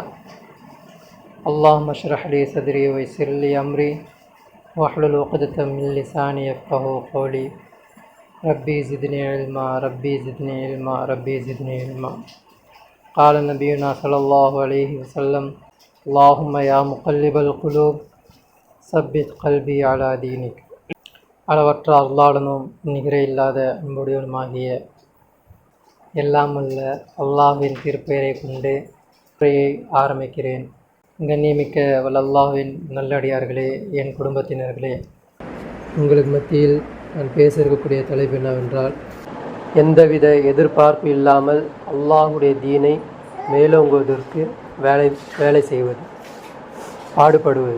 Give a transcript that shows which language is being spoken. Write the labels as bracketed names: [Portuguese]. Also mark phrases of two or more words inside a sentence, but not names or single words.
[Arabic] اللهم اشرح لي صدري ويسر لي أمري واحلل عقدة من لساني يفقهوا قولي. ربي زدني علما ربي زدني علما ربي زدني علما. قال نبينا صلى الله عليه وسلم اللهم يا مقلب القلوب ثبت قلبي على دينك. [Tamil] அளவற்ற அல்லாஹ்வுடனும் நிகரே இல்லாத அன்புடையவனுமாகிய எல்லாம் உள்ள அல்லாஹ்வின் திருப்பெயரை கொண்டு உரையை ஆரம்பிக்கிறேன். கண்ணியமிக்க அல்லாஹ்வின் நல்லடியார்களே, என் குடும்பத்தினர்களே, உங்களுக்கு மத்தியில் நான் பேச இருக்கக்கூடிய தலைப்பு என்னவென்றால், எந்தவித எதிர்பார்ப்பு இல்லாமல் அல்லாஹுடைய தீனை மேலோங்குவதற்கு வேலை செய்வது, பாடுபடுவது.